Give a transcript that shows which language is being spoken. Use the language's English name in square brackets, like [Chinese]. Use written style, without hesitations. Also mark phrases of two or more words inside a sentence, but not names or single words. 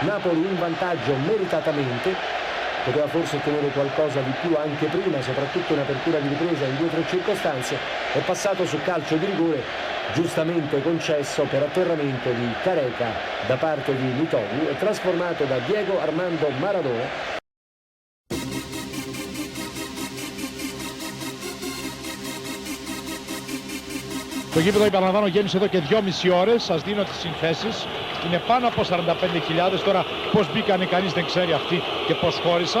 [Italian] Napoli in vantaggio meritatamente. Poteva forse ottenere qualcosa di più anche prima, soprattutto in apertura di ripresa in 2 o 3 circostanze. È passato su calcio di rigore giustamente concesso per atterramento di Careca da parte di Mitoglu e trasformato da Diego Armando Maradona. [Greek] Το γήπεδο, επαναλαμβάνω, γέμισε εδώ και 2,5 ώρες. Σας δίνω τις συνθέσεις. Είναι πάνω από 45.000. Τώρα πώς μπήκανε κανείς δεν ξέρει αυτοί και πώς χώρισαν.